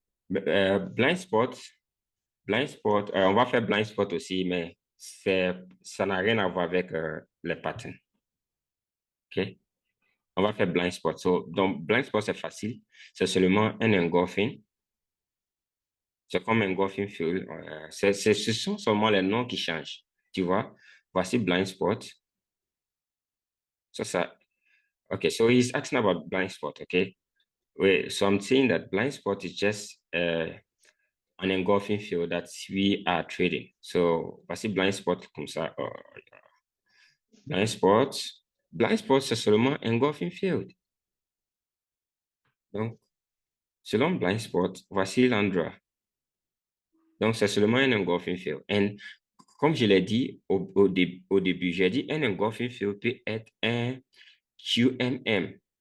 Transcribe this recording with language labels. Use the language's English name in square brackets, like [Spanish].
[French] Blind spot, on va faire blind spot aussi, mais ça n'a rien à voir avec les patterns. Ok. On va faire blind spot. Donc, blind spot, c'est facile. C'est seulement un engulfing. C'est comme engulfing field. Ce sont seulement les noms qui changent. Tu vois? Voici blind spot. [English] Okay, so he's asking about blind spot, okay? Wait, so I'm saying that blind spot is just an engulfing field that we are trading. [French] So, voici blind spot comme ça. Blind spot, c'est seulement engulfing field. Donc, selon blind spot, voici l'endroit. Donc, c'est seulement un engulfing field. Et comme je l'ai dit au début, j'ai dit un engulfing field peut être un QMM.